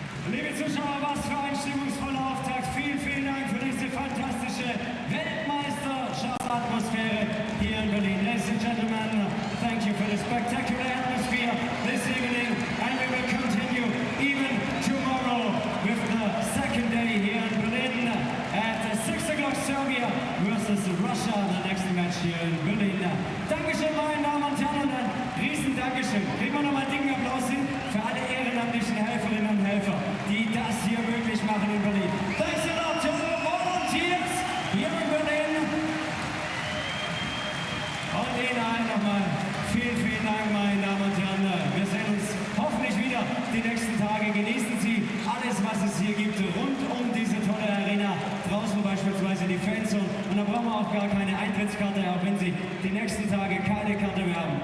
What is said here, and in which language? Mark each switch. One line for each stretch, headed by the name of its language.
German: Liebe Zuschauer, was für ein stimmungsvoller Auftakt. Vielen, vielen Dank für diese fantastische Weltmeisterschaftsatmosphäre hier in Berlin.
English: Ladies and gentlemen, thank you for the spectacular atmosphere this evening, and we will continue even tomorrow with the second day here in Berlin at 6 o'clock Serbia versus Russia, the next match here in Berlin.
German: Dankeschön, meine Damen und Herren, ein riesen Dankeschön. Kriegen wir nochmal einen dicken Applaus hin für alle ehrenamtlichen Helferinnen und Helfer, die das hier möglich machen in Berlin.
English: Thanks a lot to all volunteers here in Berlin.
German: Und Ihnen allen nochmal vielen, vielen Dank, meine Damen und Herren. Wir sehen uns hoffentlich wieder die nächsten Tage. Genießen Sie alles, was es hier gibt, rund um diese tolle Arena. Draußen beispielsweise die Fanzone. Und da brauchen wir auch gar keine Eintrittskarte, auch wenn Sie die nächsten Tage keine Karte mehr haben.